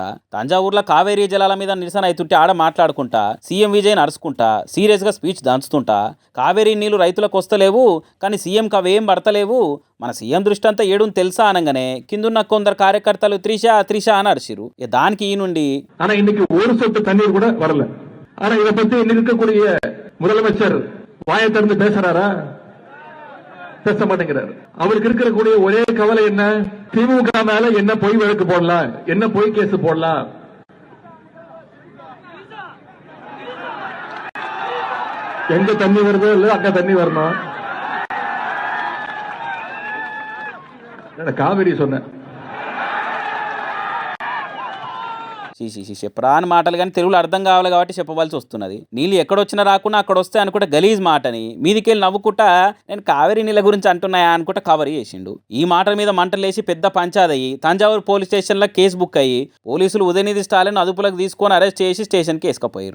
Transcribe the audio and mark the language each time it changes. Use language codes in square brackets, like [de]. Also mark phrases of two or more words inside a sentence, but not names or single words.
[te] తంజావూరులో కావేరీ జలాల మీద నిరసన అవుతుంటే ఆడ మాట్లాడుకుంటా సీఎం విజయ్ నడుచుకుంటా సీరియస్గా స్పీచ్ దంచుతుంటా, కావేరీ నీళ్లు రైతులకు వస్తలేవు కానీ సీఎంకి అవేం పడతలేవు, మన సీఎం దృష్టి అంతా ఏడుని తెలుసా అనగానే కిందున్న కొందరు కార్యకర్తలు త్రిష త్రిష అని అరిచిరు. దానికి ఈ నుండి [ta] இன்னைக்கு ஒரு சொட்டு தண்ணீர் கூட வரல. ஆனா இதை பத்தி இன்னைக்கு இருக்கக்கூடிய முதலமைச்சர் வாயை திறந்து பேசுறாரா? பேச மாட்டேங்கிறார். அவருக்கு இருக்கக்கூடிய ஒரே கவலை என்ன? திமுக மேல என்ன பொய் வழக்கு போடலாம், என்ன பொய் கேஸ் போடலாம். எங்க தண்ணி வருதோ இல்ல அங்க தண்ணி வரணும். காவிரி சொன்ன [te] చెప్పరా అని మాటలు కానీ తెలుగులో అర్థం కావాలి కాబట్టి చెప్పవలసి వస్తున్నది. నీళ్ళు ఎక్కడొచ్చినా రాకుండా అక్కడ వస్తే అనుకుంటే గలీజ్ మాటని మీదికెళ్ళి నవ్వుకుంటా నేను కావేరీ నీళ్ళ గురించి అంటున్నాయా అనుకుంటా కవర్ చేసిండు. ఈ మాటల మీద మంటలేసి పెద్ద పంచాదయ్యి తంజావూరు [en] police station case book [te] అయ్యి పోలీసులు ఉదయనిధి స్టాలిన్ అదుపులోకి తీసుకొని అరెస్ట్ చేసి స్టేషన్కి వేసుకుపోయారు.